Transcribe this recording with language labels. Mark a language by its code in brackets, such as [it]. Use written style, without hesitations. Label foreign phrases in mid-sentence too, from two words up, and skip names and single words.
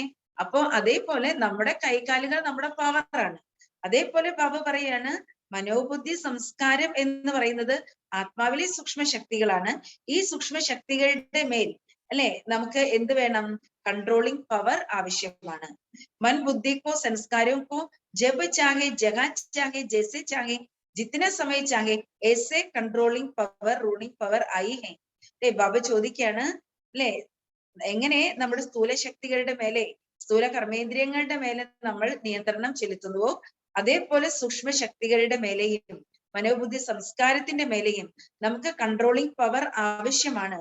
[ml] അപ്പോ അതേപോലെ നമ്മുടെ കൈകാലുകൾ നമ്മുടെ പവറാണ്. അതേപോലെ ബാബ പറയാണ് മനോബുദ്ധി സംസ്കാരം എന്ന് പറയുന്നത് ആത്മാവിലെ സൂക്ഷ്മ ശക്തികളാണ്. ഈ സൂക്ഷ്മ ശക്തികളുടെ മേൽ അല്ലെ നമുക്ക് എന്ത് വേണം? [en] controlling power [ml] ആവശ്യമാണ്. [hi] मन बुद्धि को संस्कारों को जब चाहे जगह चाहे जैसे चाहे जितना समय चाहे ऐसे [en] controlling power ruling power [hi] आई है. [ml] അല്ലെ ബാബ ചോദിക്കാണ് അല്ലെ എങ്ങനെ നമ്മുടെ സ്ഥൂല ശക്തികളുടെ മേലെ സ്ഥൂല കർമ്മേന്ദ്രിയങ്ങളുടെ മേലെ നമ്മൾ നിയന്ത്രണം ചെലുത്തുന്നുവോ അതേപോലെ സൂക്ഷ്മ ശക്തികളുടെ മേലെയും മനോബുദ്ധി സംസ്കാരത്തിന്റെ മേലെയും നമുക്ക് [en] controlling power [ml] ആവശ്യമാണ്.